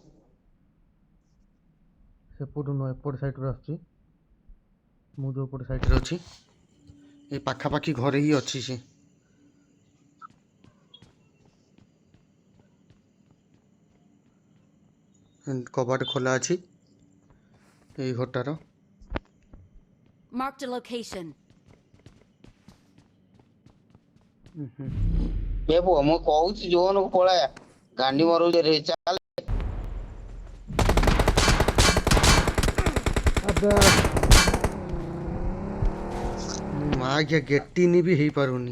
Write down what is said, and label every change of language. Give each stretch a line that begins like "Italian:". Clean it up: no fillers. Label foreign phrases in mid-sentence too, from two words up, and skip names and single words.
Odia: ସେପଟୁ ନୁହଁ ଏପଟ ସାଇଡରୁ ଆସୁଛି। ମୁଁ ଯୋଉପଟ ସାଇଡରେ ଅଛି ଏଇ ପାଖାପାଖି ଘରେ ହିଁ ଅଛି ସେ। କବାଟ ଖୋଲା ଅଛି ଏଇ ଘରଟାର।
English: Marked a location.
Odia: ଏ ପୁଅ ମୁଁ କହୁଛି ଜୋନକୁ ପଳାୟା ଗାଣ୍ଡି ମରଉଛି ରେ ଚାଲ। ମା ଆଜ୍ଞା ଗେଟିନି ବି ହେଇପାରୁନି।